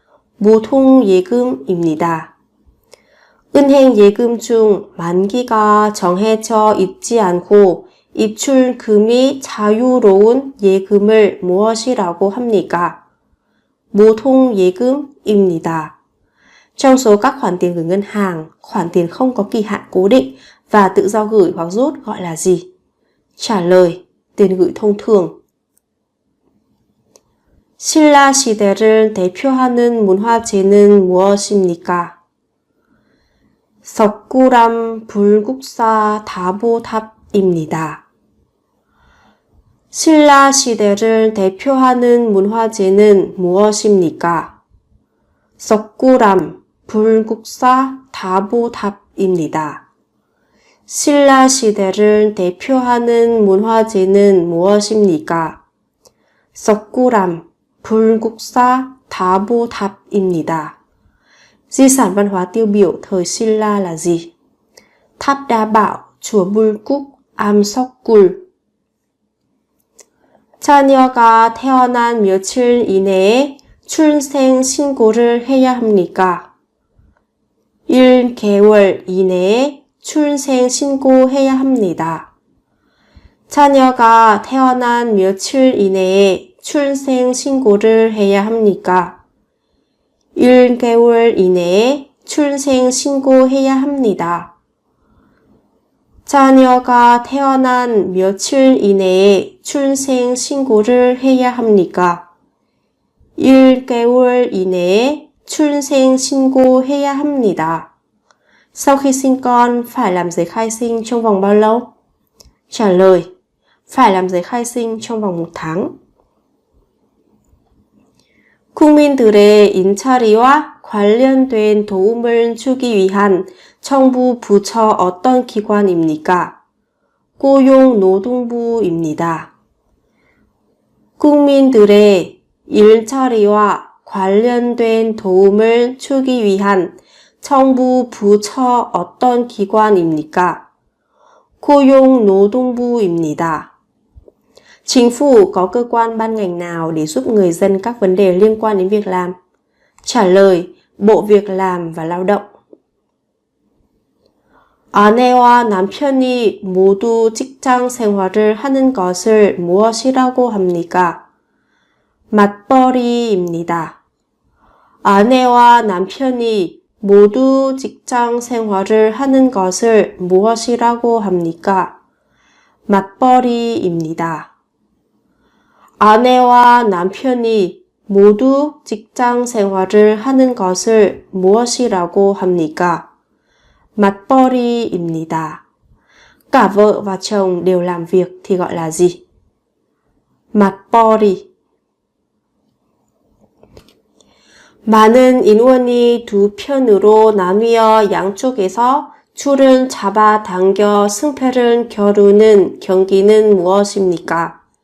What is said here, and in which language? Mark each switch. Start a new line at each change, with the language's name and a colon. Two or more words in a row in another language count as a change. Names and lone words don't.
Korean: 모통예금입니다. 은행 예금 중 만기가 정해져 있지 않고 입출금이 자유로운 예금을 무엇이라고 합니까? 모통예금입니다.
Vietnamese: Trong số các khoản tiền gửi ngân hàng, khoản tiền không có kỳ hạn cố định và tự do gửi hoặc rút gọi là gì? trả lời, tiền gửi thông thường.
Korean: 신라 시대를 대표하는 문화재는 무엇입니까? 석굴암 불국사 다보탑입니다. 신라 시대를 대표하는 문화재는 무엇입니까? 석굴암 불국사 다보탑입니다. 신라 시대를 대표하는 문화재는 무엇입니까? 석굴암 불국사 다보탑입니다.
Vietnamese: Di sản văn hóa tiêu biểu thời Silla là gì? Tháp Đa Bảo, chùa Bulguk, Amsokgul.
Korean: 자녀가 태어난 며칠 이내에 출생 신고를 해야 합니까? 1개월 이내에 출생 신고해야 합니다. 자녀가 태어난 며칠 이내에 출생 신고를 해야 합니까? 1개월 이내에 출생 신고해야 합니다. 자녀가 태어난 며칠 이내에 출생 신고를 해야 합니까? 1개월 이내에 출생 신고해야 합니다.
Vietnamese: Sau khi sinh con, phải làm giấy khai sinh trong vòng bao lâu? Trả lời, phải làm giấy khai sinh trong vòng 1 tháng.
Korean: 국민들의 인처리와 관련된 도움을 주기 위한 정부 부처 어떤 기관입니까? 고용노동부입니다. 국민들의 일처리와 관련된 도움을 주기 위한 정부 부처 어떤 기관입니까? 고용노동부입니다.
Vietnamese: Chính phủ có cơ quan ban ngành nào để giúp người dân các vấn đề liên quan đến việc làm? Trả lời, Bộ Việc làm và Lao động.
Korean: 아내와 남편이 모두 직장 생활을 하는 것을 무엇이라고 합니까? 맞벌이입니다. 아내와 남편이 모두 직장 생활을 하는 것을 무엇이라고 합니까? 맞벌이입니다. 아내와 남편이 모두 직장 생활을 하는 것을 무엇이라고 합니까? 맞벌이입니다.
Vietnamese: Cả vợ và chồng đều làm việc thì gọi là gì?
Korean: 맞벌이. 많은 인원이 두 편으로 나뉘어 양쪽에서 줄을 잡아당겨 승패를 겨루는 경기는 무엇입니까?